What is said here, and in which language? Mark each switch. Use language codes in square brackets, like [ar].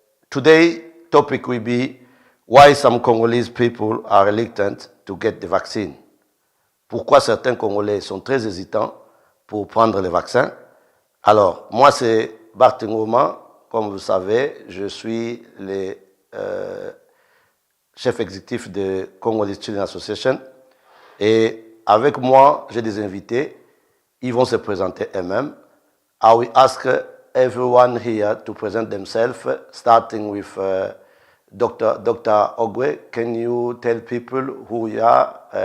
[en] Today topic will be why some Congolese people are reluctant to get the vaccine. [fr] Pourquoi certains Congolais sont très hésitants pour prendre le vaccin. Alors, moi c'est Barth Ngoma, comme vous savez, je suis le chef exécutif de Congolese Student Association. Et avec moi, j'ai des invités. Ils vont se présenter eux-mêmes. [en] I will ask everyone here to present themselves, starting with Dr. Ogwe. Can you tell people who you are?